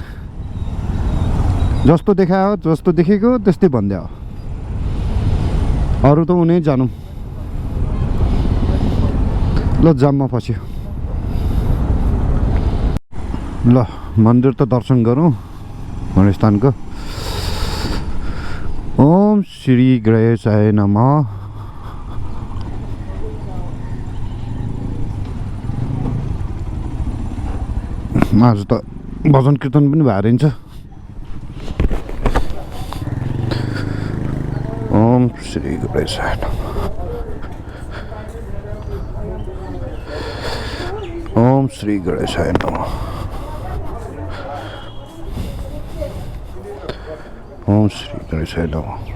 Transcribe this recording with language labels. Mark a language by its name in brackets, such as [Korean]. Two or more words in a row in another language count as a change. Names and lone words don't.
[Nepali] जस्तो देखायो, जस्तो देखेको त्यस्तै भनिदियो। अरू त उनी जानौँ। ल जाममा फस्यो। ल मन्दिर त दर्शन गरौँ गणेशस्थानको। [Sanskrit] ओम श्री गणेशाय नमः। [Nepali] आज त भजन कीर्तन पनि भएर हिँड्छ। [Sanskrit] ओम श्री गणेशाय नमः। ओम श्री गणेशाय नमः। ओम श्री गणेशाय नमः।